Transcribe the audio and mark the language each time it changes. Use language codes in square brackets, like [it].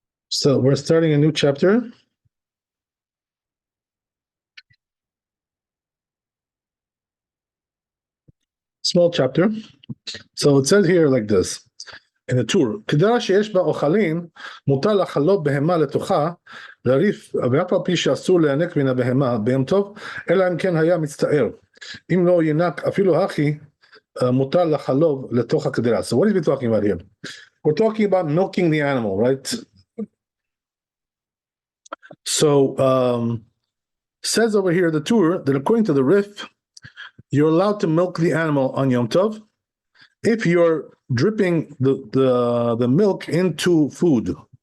[en] So we're starting a new chapter. Small chapter. So it says here like this. In the Tur, [he] כדרה שיש בה אוכלים, מותר לחלוב בהמה לתוכה, להריף, ואף על פי שאסור להיינק מן הבהמה ביום טוב, אלא אם כן היה מצטער. אם לא ינק אפילו הכי, מותר לחלוב לתוך הקדרה. [en] So what is we talking about here? We're talking about milking the animal, right? So says over here the Tur that according to the Rif, you're allowed to milk the animal on Yom Tov if you're dripping the milk into food.